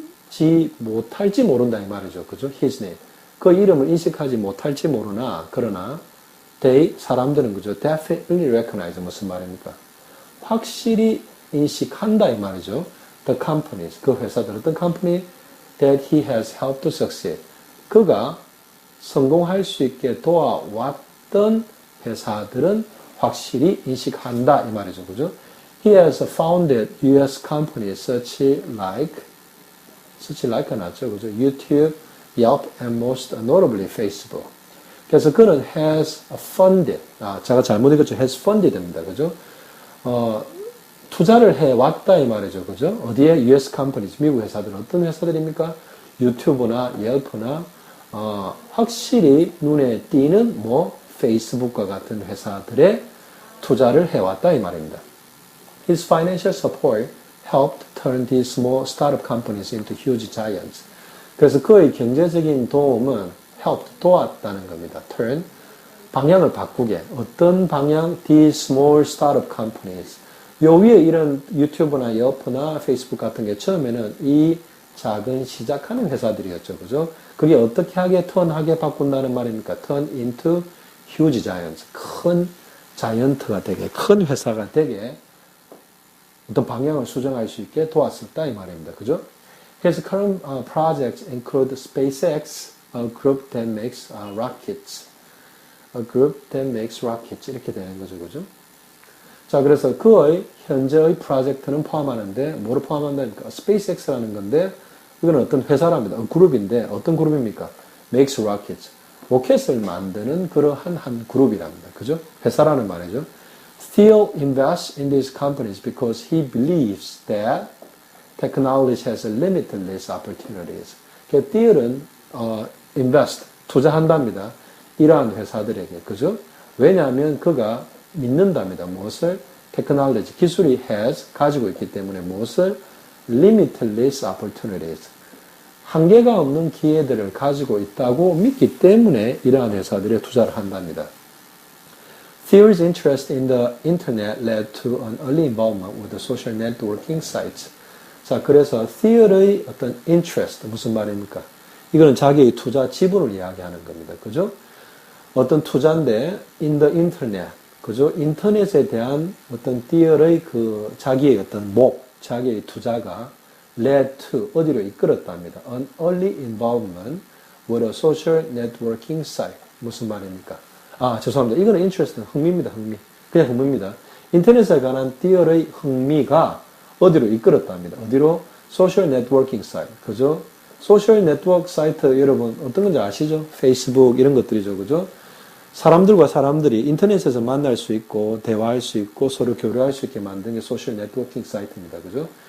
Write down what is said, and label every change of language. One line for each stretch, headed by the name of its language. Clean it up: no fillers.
Korean: 인식할지 못할지 모른다 이 말이죠. 그죠?
English: His name.
Korean: 그 이름을 인식하지 못할지 모르나, 그러나, 사람들은 그죠?
English: definitely recognize.
Korean: 무슨 말입니까? 확실히 인식한다, 이 말이죠.
English: The companies,
Korean: 그 회사들, 어떤
English: company that he has helped to succeed.
Korean: 그가 성공할 수 있게 도와왔던 회사들은 확실히 인식한다, 이 말이죠. 그죠?
English: He has founded US companies such like 낫죠.
Korean: 그죠?
English: YouTube, Yelp, and most notably Facebook.
Korean: 그래서 그는
English: has funded,
Korean: 제가 잘못 읽었죠.
English: has funded입니다.
Korean: 그죠? 투자를 해왔다 이 말이죠. 그죠? 어디에?
English: US companies,
Korean: 미국 회사들. 어떤 회사들입니까? 유튜브나 옐프나, 확실히 눈에 띄는 페이스북과 같은 회사들에 투자를 해왔다 이 말입니다.
English: His financial support helped turn these small startup companies into huge giants.
Korean: 그래서 그의 경제적인 도움은 helped, 도왔다는 겁니다. turn, 방향을 바꾸게. 어떤 방향?
English: These small startup companies.
Korean: 요 위에 이런 유튜브나 여프나 페이스북 같은 게 처음에는 이 작은 시작하는 회사들이었죠. 그죠? 그게 어떻게 하게, 턴하게 바꾼다는 말입니까?
English: turn into huge giants.
Korean: 큰 자이언트가 되게, 큰 회사가 되게 어떤 방향을 수정할 수 있게 도왔었다 이 말입니다. 그죠?
English: His current projects include SpaceX, a group that makes rockets. A group that makes rockets.
Korean: 이렇게 되는 거죠. 그죠? 자, 그래서 그의 현재의 프로젝트는 포함하는데, 뭐를 포함한다니까? SpaceX라는 건데, 이건 어떤 회사랍니다. 그룹인데, 어떤 그룹입니까?
English: Makes rockets.
Korean: 로켓을 만드는 그러한 한 그룹이랍니다. 그죠? 회사라는 말이죠.
English: Thiel invests in these companies because he believes that technology has limitless opportunities.
Korean: Thiel은 invest, 투자한답니다. 이러한 회사들에게. 그죠? 왜냐하면 그가 믿는답니다. 무엇을? technology, 기술이 has, 가지고 있기 때문에 무엇을?
English: limitless opportunities.
Korean: 한계가 없는 기회들을 가지고 있다고 믿기 때문에 이러한 회사들에 투자를 한답니다.
English: Thiel's interest in the internet led to an early involvement with the social networking sites.
Korean: 자, 그래서 Thiel의 어떤 interest, 무슨 말입니까? 이거는 자기의 투자 지분을 이야기하는 겁니다. 그죠? 어떤 투자인데,
English: in the internet.
Korean: 그죠? 인터넷에 대한 어떤 Thiel의 그 자기의 어떤 자기의 투자가
English: led to,
Korean: 어디로 이끌었답니다.
English: An early involvement with a social networking site.
Korean: 무슨 말입니까? 죄송합니다. 이거는 interest는 흥미입니다. 흥미. 그냥 흥미입니다. 인터넷에 관한 Thiel의 흥미가 어디로 이끌었답니다. 어디로? 소셜 네트워킹 사이트. 그죠? 소셜 네트워크 사이트 여러분 어떤 건지 아시죠? 페이스북 이런 것들이죠. 그죠? 사람들과 사람들이 인터넷에서 만날 수 있고 대화할 수 있고 서로 교류할 수 있게 만든 게 소셜 네트워킹 사이트입니다. 그죠?